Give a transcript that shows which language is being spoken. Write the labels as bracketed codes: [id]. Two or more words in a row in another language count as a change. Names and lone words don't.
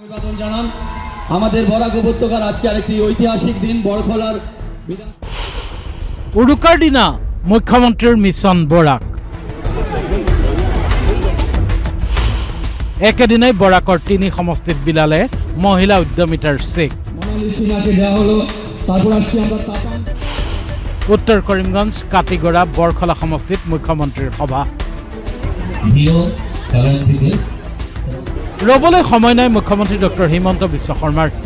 [bn] অভিবাদন জানান আমাদের বরাক উপত্যকার আজকে আরেকটি ঐতিহাসিক দিন বড়খলার [as] উৰুকাৰ দিনা মুখ্যমন্ত্ৰীৰ মিছন বৰাক একেদিনাই বৰাকৰ 3 সমষ্টিত বিলালে মহিলা উদ্যমিতাৰ চেক। উত্তৰ কৰিমগঞ্জ কাটিগড়া বৰখলা সমষ্টিত মুখ্যমন্ত্ৰীৰ সভা ৰবলৈ সময় নাই মুখ্যমন্ত্ৰী ডক্টৰ হিমন্ত বিশ্ব শৰ্মাৰ।